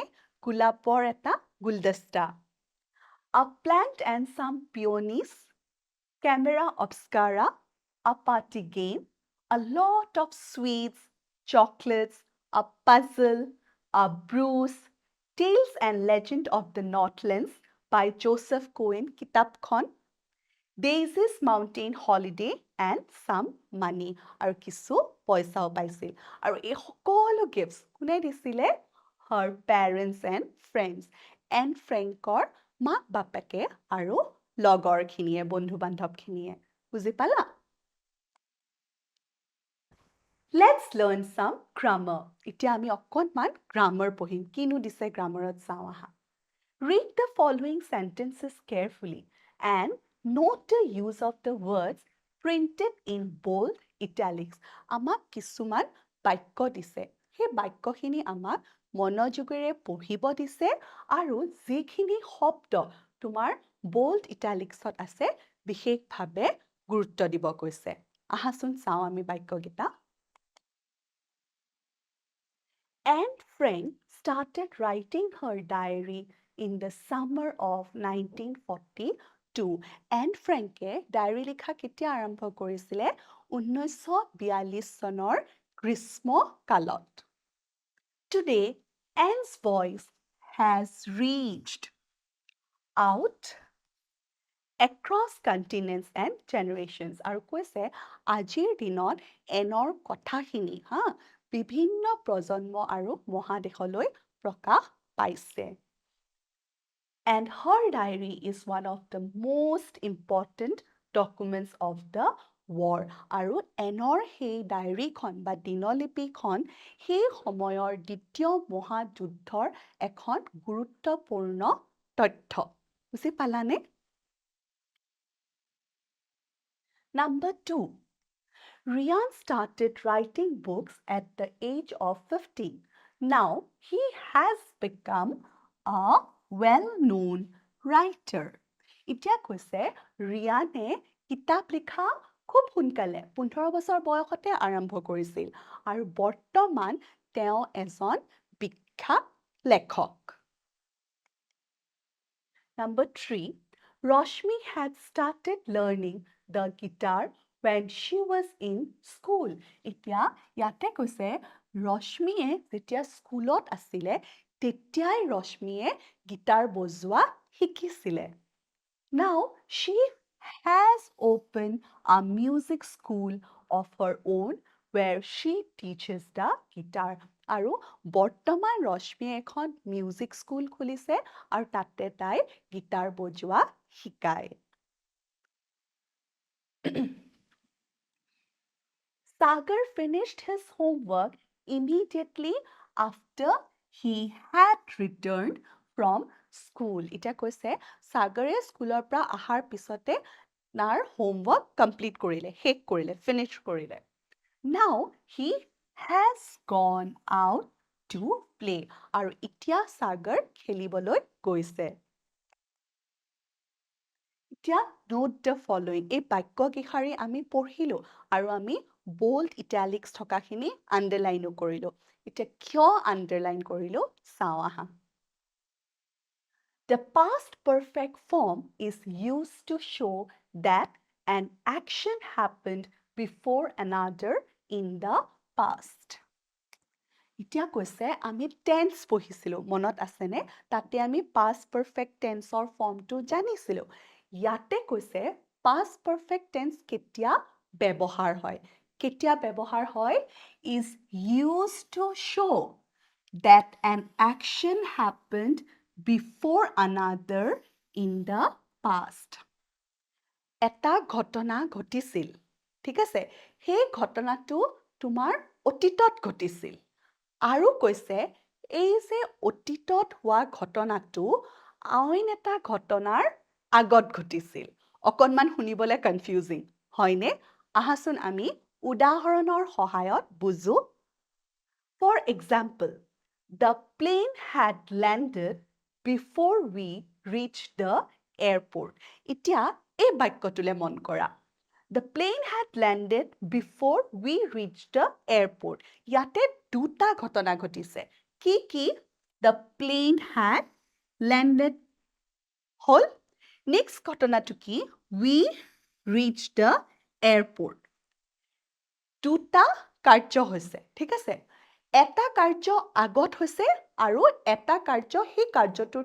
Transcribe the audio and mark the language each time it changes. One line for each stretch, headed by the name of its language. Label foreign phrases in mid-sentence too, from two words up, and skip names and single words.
Assamese: গোলাপৰ এটা গুলদস্তা.
English: A plant and some peonies, camera obscura, a party game, a lot of sweets, chocolates, a puzzle, a bruise, Tales and Legend of the Northlands by Joseph Cohen, কিতাপখন, Daisy's Mountain Holiday and some money
Assamese: আৰু কিছু পইচাও পাইছিল আৰু এই সকলো গিফ্টছ কোনে দিছিলে
English: her parents and friends and
Assamese: ফ্ৰেংকৰ মাক বাপেকে আৰু লগৰখিনিয়ে বন্ধু বান্ধৱখিনিয়ে বুজি পালা
English: Let's learn some grammar
Assamese: এতিয়া আমি অকণমান grammar পঢ়িম কিনো দিছে grammarত চাওঁ আহা
English: Read the following sentences carefully and Note the use of the words printed in bold italics.
Assamese: আমাক কিছুমান বাক্য দিছে সেই বাক্যখিনি আমাক মনোযোগেৰে পঢ়িব দিছে আৰু যিখিনি শব্দ তোমাৰ
English: bold italicsত
Assamese: আছে বিশেষভাৱে গুৰুত্ব দিব কৈছে আহাচোন চাওঁ আমি বাক্যকেইটা
English: Anne Frank started writing her diary in the summer of 1942 Anne Frankে ডায়েৰী
Assamese: লিখা কেতিয়া আৰম্ভ কৰিছিলে 1942 চনৰ গ্ৰীষ্মকালত
English: Today Anne's voice has reached out across continents and generations
Assamese: আৰু কৈছে আজিৰ দিনত এনৰ কথাখিনি বিভিন্ন প্ৰজন্ম আৰু মহাদেশলৈ প্ৰকাশ পাইছে
English: And her diary is one of the most important documents of the war.
Assamese: আৰু এনৰ সেই ডায়েৰীখন বা দিনলিপিখন সেই সময়ৰ দ্বিতীয় মহাযুদ্ধৰ এখন গুৰুত্বপূৰ্ণ তথ্য বুজি পালানে
English: Number 2 Rian started writing books at the age of 15. Now he has become a well-known writer.
Assamese: এতিয়া কৈছে ৰিয়ানে কিতাপ লিখা খুব সোনকালে 15 বছৰ বয়সতে আৰম্ভ কৰিছিল আৰু বৰ্তমান তেওঁ এজন বিখ্যাত লেখক
English: Number 3 Roshmi had started learning the guitar when she was in school.
Assamese: এতিয়া ইয়াতে কৈছে ৰশ্মিয়ে যেতিয়া স্কুলত আছিলে তেতিয়াই ৰশ্মিয়ে গিটাৰ বজোৱা শিকিছিলে
English: Now she has opened a music school of her own where she teaches the guitar.
Assamese: আৰু বৰ্তমান ৰশ্মিয়ে এখন মিউজিক স্কুল খুলিছে আৰু তাতে তাই গিটাৰ বজোৱা শিকায়।
English: Sagar finished his homework immediately after he had returned from school.
Assamese: এতিয়া কৈছে সাগৰে স্কুলৰ পৰা অহাৰ পিছতে তাৰ
English: homework complete
Assamese: কৰিলে, শেষ কৰিলে, finish কৰিলে.
English: Now he has gone out to play.
Assamese: আৰু এতিয়া সাগৰ খেলিবলৈ গৈছে।
English: এতিয়া note the following.
Assamese: এই বাক্য কেইষাৰি আমি পঢ়িলো আৰু আমি
English: bold italics
Assamese: থকাখিনি underline কৰিলো। এতিয়া কিয় underline কৰিলো চাওঁ আহা।
English: The past perfect form is used to show that an action happened before another in the past.
Assamese: এতিয়া কৈছে আমি টেন্স পঢ়িছিলোঁ মনত আছেনে তাতে আমি
English: past perfect tenseৰ
Assamese: ফৰ্মটো জানিছিলোঁ ইয়াতে কৈছে
English: past perfect tense
Assamese: কেতিয়া ব্যৱহাৰ হয়
English: is used to show that an action happened before another in the past
Assamese: এটা ঘটনা ঘটিছিল ঠিক আছে সেই ঘটনাটো তোমাৰ অতীতত ঘটিছিল আৰু কৈছে এই যে অতীতত হোৱা ঘটনাটো আন এটা ঘটনাৰ আগত ঘটিছিল অকনমান শুনিবলে কনফিউজিং হয়নে আহাচোন আমি উদাহৰণৰ সহায়ত বুজো
English: For example the plane had landed before we reached the airport
Assamese: এতিয়া এই বাক্যটোলে মন কৰা
English: The plane had landed before we reached the airport.
Assamese: ইয়াতে দুটা ঘটনা ঘটিছে কি
English: The plane had landed
Assamese: হল next ঘটনাটো কি
English: we reached the airport
Assamese: দুটা কাৰ্য হৈছে ঠিক আছে এটা কাৰ্য আগত হৈছে আৰু এটা কাৰ্য সেই কাৰ্যটোৰ